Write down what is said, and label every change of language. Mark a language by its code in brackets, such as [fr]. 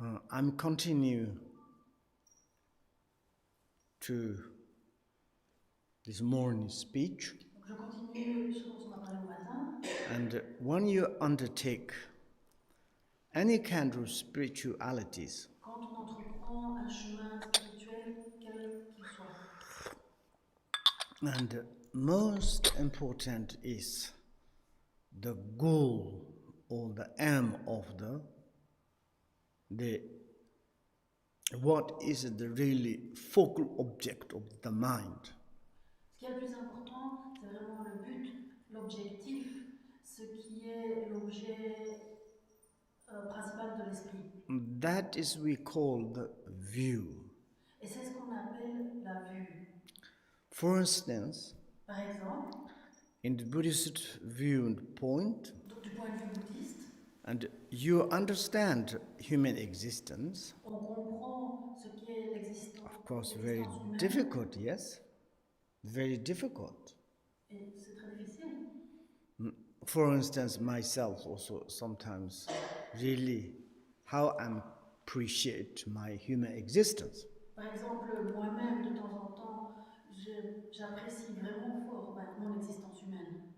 [en] I'm continue to this morning speech. [fr] Je continue ce dont on a parlé au matin. [en] And when you undertake any kind of spiritualities, [fr] quand on entreprend un chemin spirituel, quel qu'il soit, [en] and most important is the goal or the aim of the what is the really focal object of the mind. [fr] Ce qui est le plus important, c'est vraiment le but, l'objectif, ce qui est l'objet principal de l'esprit. [en] That is we call the view. [fr] Et c'est ce qu'on appelle la vue. [en] For instance, [fr] par exemple, [en] in the Buddhist viewpoint, [fr] du point de vue bouddhiste, [en] and you understand human existence. [fr] On comprend ce qu'est l'existence. [en] Of course, very difficult, yes? Very difficult. [fr] Et c'est très difficile. [en] For instance, myself also sometimes really how I appreciate my human existence. [fr] Par exemple, moi-même, de temps en temps, j'apprécie vraiment fort mon existence humaine.